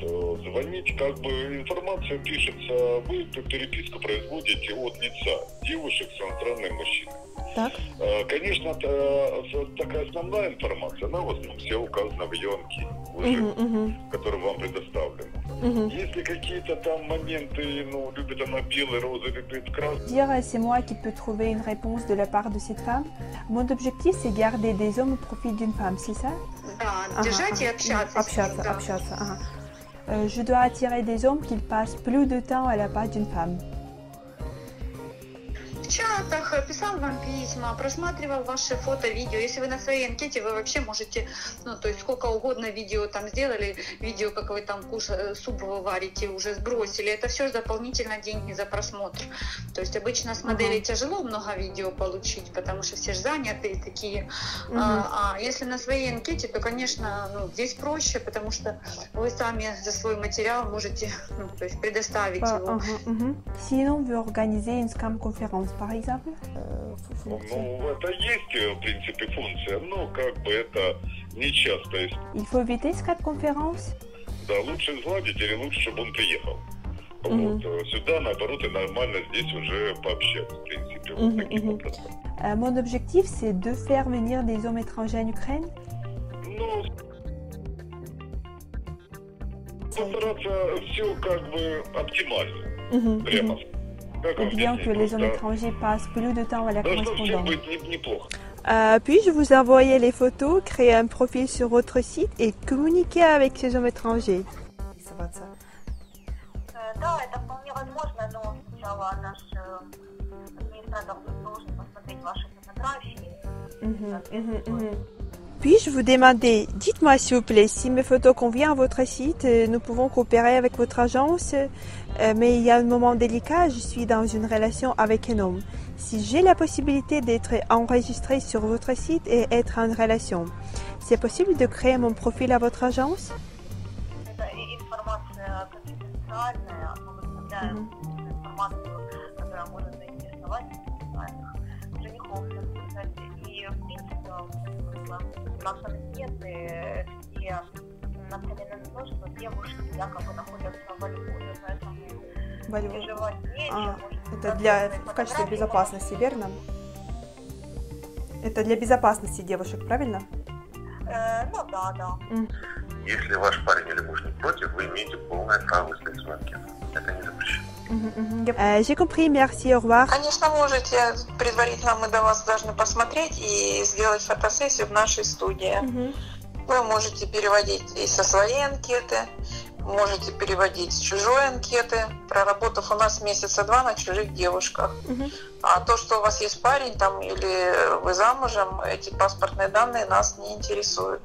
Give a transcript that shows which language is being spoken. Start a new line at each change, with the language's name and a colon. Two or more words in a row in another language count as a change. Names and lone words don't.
Russian: Звонить, как бы, информация пишется, вы переписку производите от лица девушек с иностранным мужчиной. Так. Конечно, такая основная информация, она в основном все указана в ее анкете, которая вам предоставлена. Если какие-то там моменты, ну, любит она белый, розовый, любит красный.
French: Dire c'est moi qui peux trouver une réponse de la part de cette femme. Mon objectif c'est garder des hommes au profit d'une femme, c'est ça?
Russian: Да, держать и общаться. Общаться.
French: Je dois attirer des hommes qui passent plus de temps à la part d'une femme.
Russian: В чатах, писал вам письма, просматривал ваши фото, видео. Если вы на своей анкете, вы вообще можете, ну, то есть сколько угодно видео там сделали, видео, как вы там суп вы варите, уже сбросили. Это все дополнительно деньги за просмотр. То есть обычно с моделей тяжело много видео получить, потому что все же занятые такие. А если на своей анкете, то, конечно, ну, здесь проще, потому что вы сами за свой материал можете, ну, то есть предоставить его.
French: Sinon, vous organisez une scam conférence, par exemple?
Russian: Ну, это есть, в принципе, функция, но как бы это не часто.
French: Il faut éviter scam conférence?
Russian: Да, лучше сгладить или лучше, чтобы он приехал. Вот. Сюда, наоборот, и нормально здесь уже пообщаться, в принципе, вот таким образом.
French: Mon objectif, c'est de faire venir des hommes étrangers en Ukraine?
Russian: Ну, постараться все как бы оптимально, прямо.
French: Ou bien que les hommes étrangers passent plus de temps à la correspondance. Puis-je vous envoyer les photos, créer un profil sur votre site et communiquer avec ces hommes étrangers?
Russian: Да, это вполне возможно, но сначала наш администратор должен посмотреть ваши фотографии.
French: Puis-je vous demander, dites-moi s'il vous plaît, si mes photos conviennent à votre site, nous pouvons coopérer avec votre agence, mais il y a un moment délicat, je suis dans une relation avec un homme. Si j'ai la possibilité d'être enregistrée sur votre site et être en relation, c'est possible de créer mon profil à votre agence?
Russian: Наши анкеты все нацелены на то, что девушки якобы находятся во Львове, поэтому переживать нечего. Это в качестве безопасности, верно? Это для безопасности девушек, правильно? Ну да. Если ваш парень или муж не против, вы имеете полное право выставить свою анкету. Это не запрещено.
French: J'ai compris, merci, au revoir.
Russian: Конечно, можете. Предварительно мы до вас должны посмотреть и сделать фотосессию в нашей студии. Вы можете переводить и со своей анкеты, можете переводить с чужой анкеты, проработав у нас месяца 2 на чужих девушках. А то, что у вас есть парень там или вы замужем, эти паспортные данные нас не интересуют.